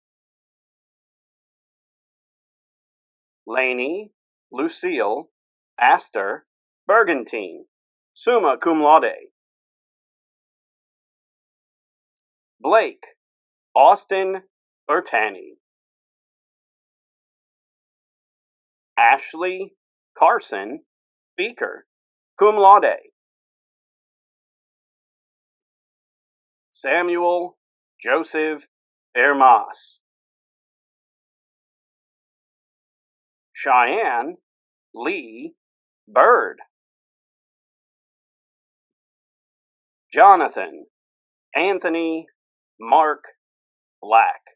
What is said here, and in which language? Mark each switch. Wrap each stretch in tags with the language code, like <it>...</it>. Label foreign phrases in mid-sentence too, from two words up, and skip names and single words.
<en>Lainey Lucille Astor Bergantine,</en> <la>summa cum laude.</la> <en>Blake Austin Bertani. Ashley Carson Beaker,</en> <la>cum laude.</la> <en>Samuel Joseph Ermas. Cheyenne Lee Bird. Jonathan Anthony Mark Black.</en>